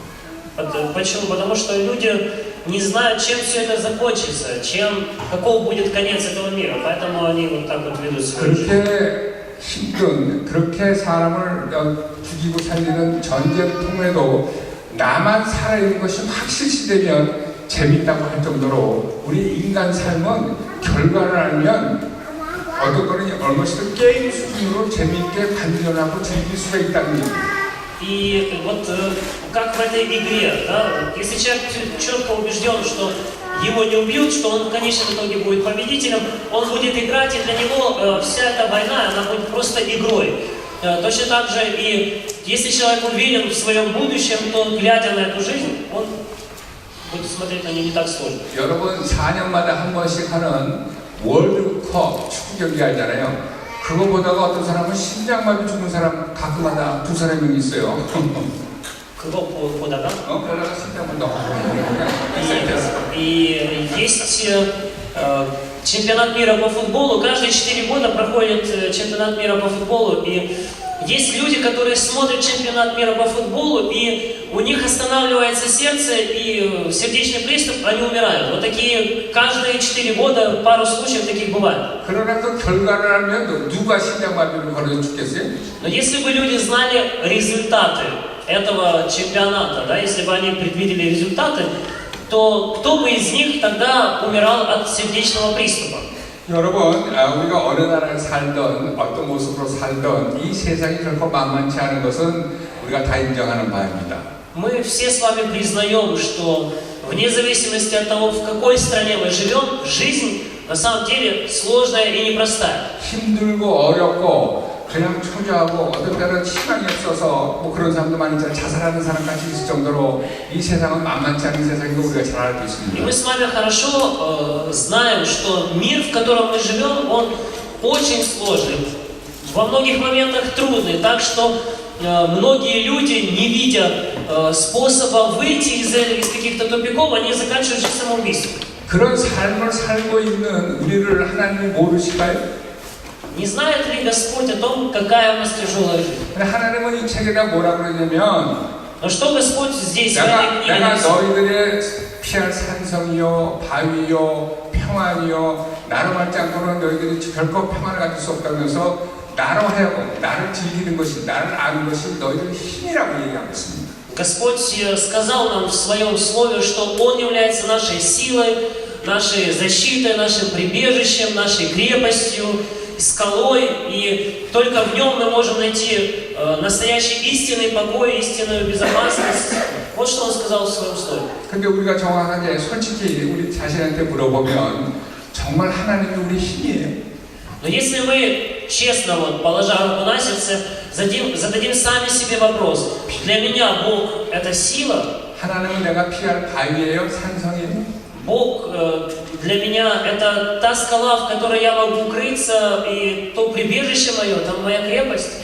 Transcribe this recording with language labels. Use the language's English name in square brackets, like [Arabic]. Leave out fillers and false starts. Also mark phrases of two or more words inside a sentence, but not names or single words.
[Russian] Почему? Потому что люди не знают, чем все это закончится, каков будет конец этого мира. Поэтому они вот так вот ведут свою жизнь. [Korean] 그렇게 힘든, 그렇게 사람을 죽이고 살리는 전쟁통에도 나만 살아있는 것이 확실시되면 재밌다고 할 정도로 우리 인간 삶은 결과를 알면 어떤 거는 얼마씩 게임 수준으로 재미있게 관전하고 즐길 수가 있다는 얘기예요. [Russian] И вот как в этой игре, да, если человек четко убежден, что его не убьют, что он в конечном итоге будет победителем, он будет играть, и для него вся эта война, она будет просто игрой. Точно так же и если человек уверен в своем будущем, то глядя на эту жизнь, он будет смотреть на нее не так сложно. [Korean] 여러분 4년마다 한 번씩 하는 월드컵 축구 경기 알잖아요. 그거 보다가 어떤 사람은 심장마비 죽는 사람 가끔마다 두 사람이 있어요. Кого подаga? 보다가 심장마비 [Russian] И есть чемпионат мира по футболу. Каждые 4 года проходит чемпионат мира по футболу. И есть люди, которые смотрят чемпионат мира по футболу, и у них останавливается сердце, и сердечный приступ, они умирают. Вот такие каждые 4 года, пару случаев таких бывает. [Korean] 그러나 그 결과를 알면 누가 심장마비를 걸려 죽겠어요? [Russian] Но если бы люди знали результаты этого чемпионата, да, если бы они предвидели результаты, то кто бы из них тогда умирал от сердечного приступа? [Korean] 여러분, 우리가 어느 나라에 살던 어떤 모습으로 살던 이 세상이 결코 만만치 않은 것은 우리가 다 인정하는 바입니다. [Russian] Мы все с вами признаем, что вне зависимости от того, в какой стране мы живем, жизнь на самом деле сложная и непростая. [Korean] 힘들고 어렵고 그냥 초조하고 어떤 때는 희망이 없어서 뭐 그런 사람도 많이 있잖아요. 자살하는 사람까지 있을 정도로 이 세상은 만만치 않은 세상인 거 우리가 잘 알고 [Russian] И [Korean] 있습니다. [Russian] мы с вами хорошо знаем, что мир, в котором мы живем, он очень сложный, во многих моментах трудный, так что многие люди, не видя способа выйти из каких-то тупиков, они заканчивают жизнь самоубийством. [Korean] 그런 삶을 살고 있는 우리를 하나님이 모르실까요? [Russian] Не знает ли Господь о том, какая у нас тяжелая жизнь? [Korean] 근데 하나님은 이 책에다 뭐라 그러냐면 [Russian] Но что Господь здесь в этой книге [Korean] 내가 [Russian] написал? [Korean] 너희들의 피할 산성이요 바위요 평안이요 나로 말지 않고는 너희들이 결코 평안을 가질 수 없다면서 나로 하여금 나를 즐기는 것이 나를 아는 것이 너희들의 힘이라고 얘기하고 있습니다. [Russian] Господь сказал нам в Своем Слове, что Он является нашей силой, нашей защитой, нашим прибежищем, нашей крепостью, скалой, и только в Нем мы можем найти настоящий истинный покой, истинную безопасность. Вот что Он сказал в Своем Слове. [Korean] 근데 우리가 정확하게 솔직히 우리 자신한테 물어보면 정말 하나님이 우리 힘이에요. [Russian] Но если мы честно, вот, положа руку на сердце, зададим сами себе вопрос. Для меня Бог это сила, [Korean] 하나님은 내가 피할 바위예요, 산성이에요. [Russian] Бог для меня это та скала, в которой я могу укрыться, и то прибежище мое, там моя крепость.